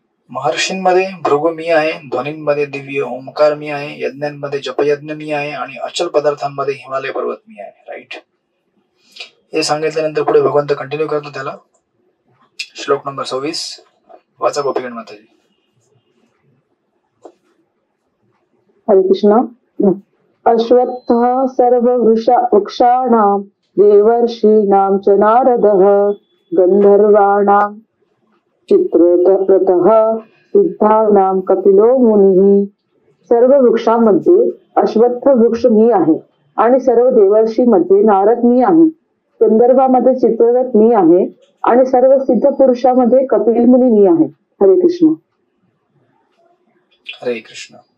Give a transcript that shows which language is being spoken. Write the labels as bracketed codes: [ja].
[mr] महर्षींमध्ये भृगु मी आहे, ध्वनींमध्ये दिव्य ओंकार मी आहे, यज्ञांमध्ये जपयज्ञ मी आहे आणि अचल पदार्थांमध्ये हिमालय पर्वत मी आहे, राईट? हे सांगितल्यानंतर पुढे भगवंत कंटिन्यू करतो त्याला. श्लोक नंबर 26 वाचा गोपीगण माताजी. हरे कृष्ण. [sa] अश्वत्थः सर्ववृक्षाणां देवर्षीणां च नारदः गंधर्वाणां चित्ररथः सिद्धानां कपिलो मुनिः. [mr] सर्व वृक्षांमध्ये अश्वत्थ वृक्ष मी आहे आणि सर्व देवर्षीमध्ये नारद मी आहे, गंधर्वामध्ये चित्ररथ मी आहे आणि सर्व सिद्ध पुरुषामध्ये कपिल मुनी मी आहे. हरे कृष्ण. हरे कृष्ण.